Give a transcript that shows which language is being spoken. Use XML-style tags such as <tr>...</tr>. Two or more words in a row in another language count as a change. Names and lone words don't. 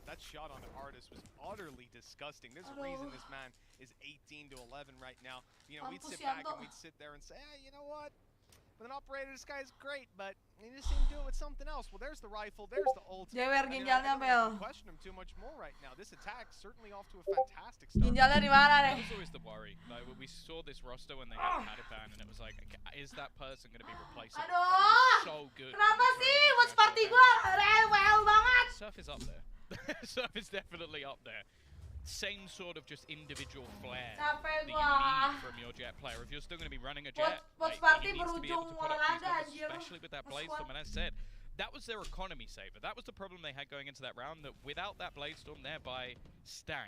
<en>That shot on the Artist was utterly disgusting. There's a reason this man is 18-11 right now. You know, we'd sit back and we'd sit there and say, hey, you know what? With an operator, this guy's great, but he just seemed to do it with something else. Well, there's the rifle, there's the ult.</en> <id>Jewer</id> <en>I</en> <id>ginjalnya</id> <en>don't Bel. question him too much more right now. This attack certainly off to a fantastic start.</en> <id>Ginjalnya di mana</id> <en>That</en> <id>nih?</id> <en>was always the worry. Like we saw this roster when they had Madipan, and it was like, okay, is that person going to be replaceable?</en> <id>Aduh,</id> <en>So good.</en> <id>kenapa sih</id> <en>watch party</en> <id>gua rewel banget?</id> <en>Surf is up there. Surf is definitely up there. Same sort of just individual flair</en> <id>Capek</id> <en>that you</en> <id>gua.</id> <en>need from your jet player. If you're still going to be running a jet, Watch like, party he needs to be able to</en> <id>berujung</id> <en>put up these</en> <id>olahraga,</id> <en>numbers,</en> <id>anjir.</id> <en>especially with that Blade Storm. And as I said, that was their economy saver. That was the problem they had going into that round, that without that Blade Storm, thereby stank.</en>